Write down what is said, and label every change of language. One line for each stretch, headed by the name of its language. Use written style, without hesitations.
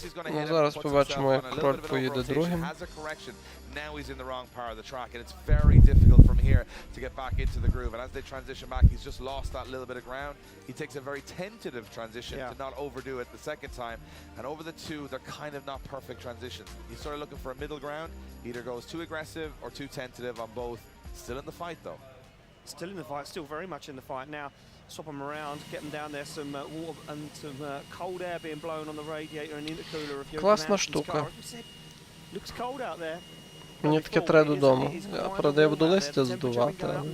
Ukrainian: Ну, зараз побачимо, як Кроль поїде другим.
English: Now he's in the wrong part of the track, and it's very difficult from here to get back into the groove. And as they transition back, he's just lost that little bit of ground. He takes a very tentative transition to not overdo it the second time. And over the two, they're kind of not perfect transitions. He's sort of looking for a middle ground. Either goes too aggressive or too tentative on both. Still in the fight, though. Still in the fight, still very much in the fight. Now, swap them around, get them down there, some water and some cold air being blown on the radiator and intercooler of your
Ukrainian: Класна штука.
English: Looks cold out there.
Ukrainian: Мені таке треба додому. Я, правда, я буду листя здувати.